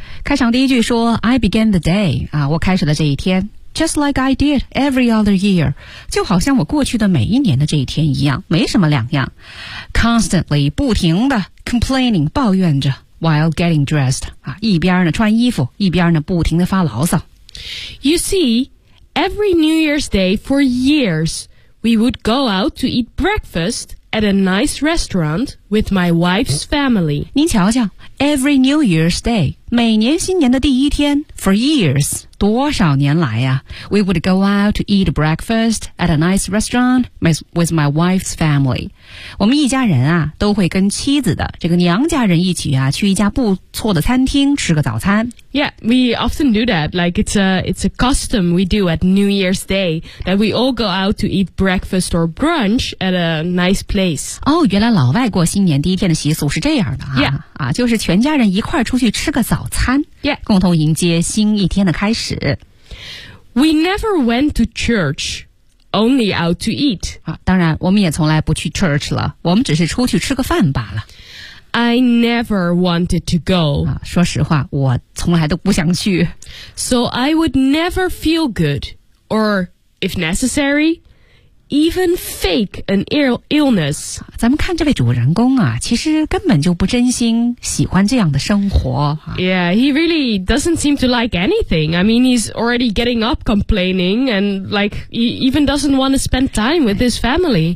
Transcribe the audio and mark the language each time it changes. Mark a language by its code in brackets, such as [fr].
[zh] 开场第一句说 , [en] I began the day, [zh] 啊，我开始了这一天。 [en] Just like I did every other year. [zh] 就好像我过去的每一年的这一天一样，没什么两样。 [en] Constantly, [zh] 不停的 [en] complaining, [zh] 抱怨着 [en] while getting dressed. [zh] 啊，一边呢穿衣服，一边呢不停的发牢骚。 [en] You see, every New Year's Day for years, we would go out to eat breakfast at a nice restaurant with my wife's family. [zh] 您瞧瞧 [en] ,every New Year's Day, [zh] 每年新年的第一天 [en] for years. [zh] 多少年来呀、啊、 [en] We would go out to eat breakfast at a nice restaurant with my wife's family. [zh] 我们一家人啊都会跟妻子的这个娘家人一起啊去一家不错的餐厅吃个早餐。 [en] Yeah, we often do that. Like it's a custom we do at New Year's Day that we all go out to eat breakfast or brunch at a nice place. [zh] 哦、oh, 原来老外过新年第一天的习俗是这样的啊。 [en] Yeah. [zh] 啊就是全家人一块出去吃个早餐。 [en] Yeah. [zh] 共同迎接新一天的开始。 [en] We never went to church, only out to eat. [zh] 啊，当然，我们也从来不去 church 了，我们只是出去吃个饭罢了。 [en] I never wanted to go. [zh] 啊，说实话，我从来都不想去。 [en] So I would never feel good, or if necessary, even fake an illness. [zh] 咱们看这位主人公啊，其实根本就不真心喜欢这样的生活。 [en] Yeah, he really doesn't seem to like anything. I mean, he's already getting up complaining and like, he even doesn't want to spend time with his family.